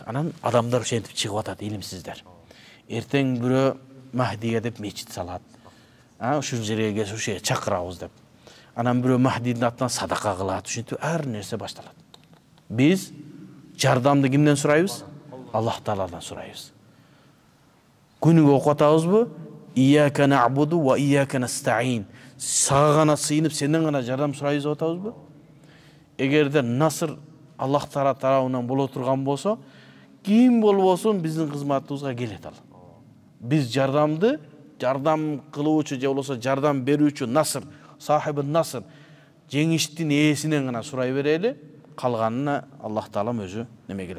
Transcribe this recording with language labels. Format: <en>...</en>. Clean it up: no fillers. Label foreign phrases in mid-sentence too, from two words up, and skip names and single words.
<ky>Анан адамдар ошентип чыгып атат, илимсиздер. Эртең бирөө Махдиге деп мечит салат. Ушул жерге келсе ушуга чакырабыз деп. Анан бирөө Махдидин атынан садака кылат, ушинтип ар нерсе башталат. Биз жардамды кимден сурайбыз? Аллах Тааладан сурайбыз. Күнүгө окуп атабызбы?</ky> <ar>إياك نعبد وإياك نستعين.</ar> <ky>Сага гана сыйынып, сенден гана жардам сурайбыз деп атабызбы? Эгерде насыр Аллах Таала тарабынан боло турган болсо, ким болбосун биздин кызматыбызга келет ал. Биз жардам кылуучу же болбосо жардам берүүчү насыр, сахибы насыр, жеңиштин ээсинен гана сурай берели, калганына Аллах Таалам өзү неме келет.</ky>